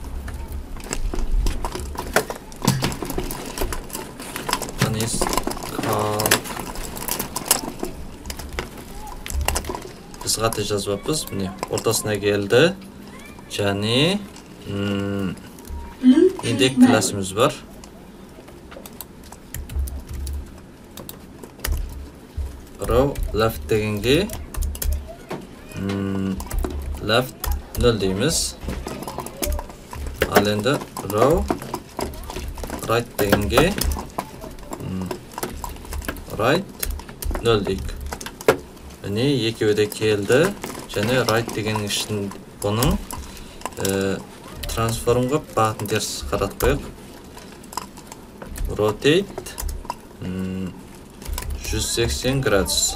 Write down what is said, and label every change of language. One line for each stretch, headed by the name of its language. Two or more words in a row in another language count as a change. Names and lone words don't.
Kazakh: Біз қате жазбаппыз. Міне ортасына келді. Және индек классымыз бар.
English: Row left
Kazakh: дегенге left 0 дейміз. Ал енді
English: row right
Kazakh: дегенге right 0 дейік. Міне екеуі де келді. Және right дегеннің ішін бұның трансформға бағытын теріс қаратып қойық. Rotate 180 градус.